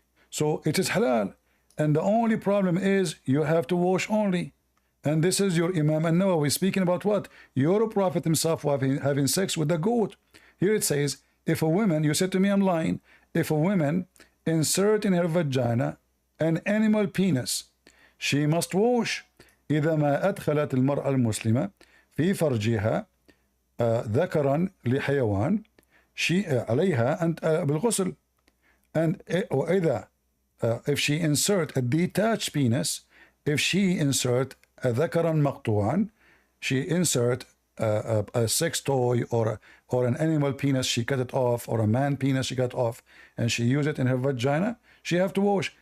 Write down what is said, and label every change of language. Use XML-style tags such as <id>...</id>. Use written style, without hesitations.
<en>So it is halal, and the only problem is you have to wash only. And this is your Imam al-Nawawi speaking about what? Your Prophet himself having sex with the goat. Here it says, if a woman, you said to me I'm lying, if a woman insert in her vagina an animal penis, she must wash.</en> <ar>إذا ما أدخلت المرأة المسلمة في فرجها ذكرا لحيوان عليها أن بالغسل.</ar> <en>And</en> <ar>وإذا</ar> <en>if she insert a detached penis, if she insert a</en> <ar>ذكرا مقطوعا,</ar> <en>she insert a sex toy or an animal penis, she cut it off, or a man penis she cut off, and she use it in her vagina, she have to wash.</en>